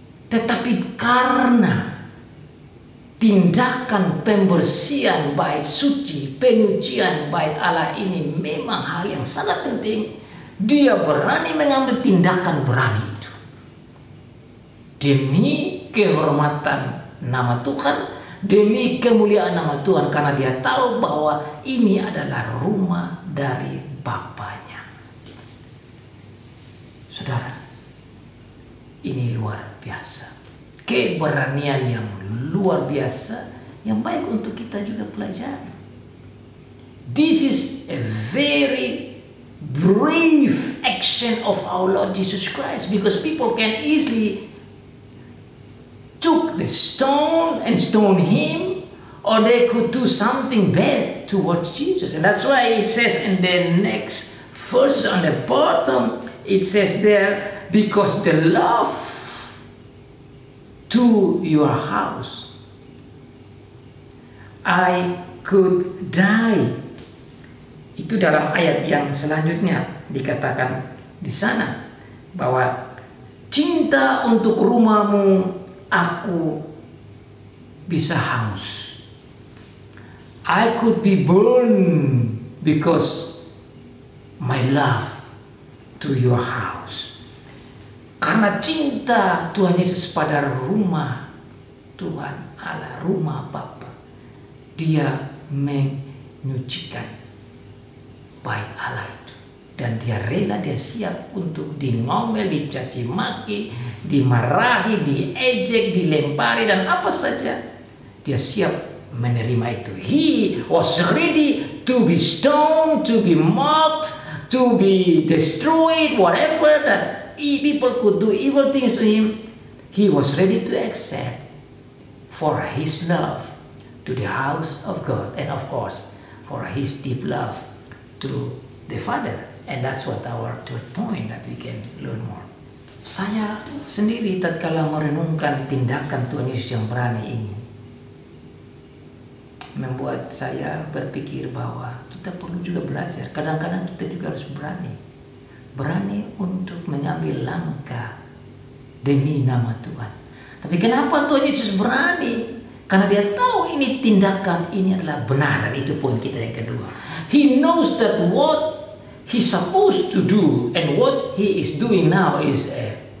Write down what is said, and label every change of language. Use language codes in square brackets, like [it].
[id] Tetapi karena tindakan pembersihan bait suci, penyucian bait Allah ini memang hal yang sangat penting, dia berani mengambil tindakan berani itu demi kehormatan nama Tuhan, demi kemuliaan nama Tuhan, karena dia tahu bahwa ini adalah rumah dari Bapaknya. Saudara, ini luar biasa, keberanian yang luar biasa yang baik untuk kita juga pelajari. [en] This is a very brave action of our Lord Jesus Christ, because people can easily took the stone and stone him, or they could do something bad towards Jesus. And that's why it says in the next verse on the bottom, it says there, because the love to your house, I could die. [id] Itu dalam ayat yang selanjutnya dikatakan di sana bahwa cinta untuk rumahmu aku bisa hangus. [en] I could be burned because my love to your house. [id] Karena cinta Tuhan Yesus pada rumah Tuhan Allah, rumah Bapa, dia menyucikan bait Allah itu. Dan dia rela, dia siap untuk ngomel, dicaci maki, dimarahi, diejek, dilempari, dan apa saja dia siap menerima itu. [en] He was ready to be stoned, to be mocked, to be destroyed, whatever that people could do evil things to him, he was ready to accept for his love to the house of God, and of course for his deep love to the Father. And that's what our third point that we can learn more. [id] Saya sendiri tatkala merenungkan tindakan Tuhan Yesus yang berani ini, membuat saya berpikir bahwa kita perlu juga belajar. Kadang-kadang kita juga harus berani untuk mengambil langkah demi nama Tuhan. Tapi kenapa Tuhan Yesus berani? Karena dia tahu ini tindakan ini adalah benar, dan itu poin kita yang kedua. [en] He knows that what he's supposed to do and what he is doing now is a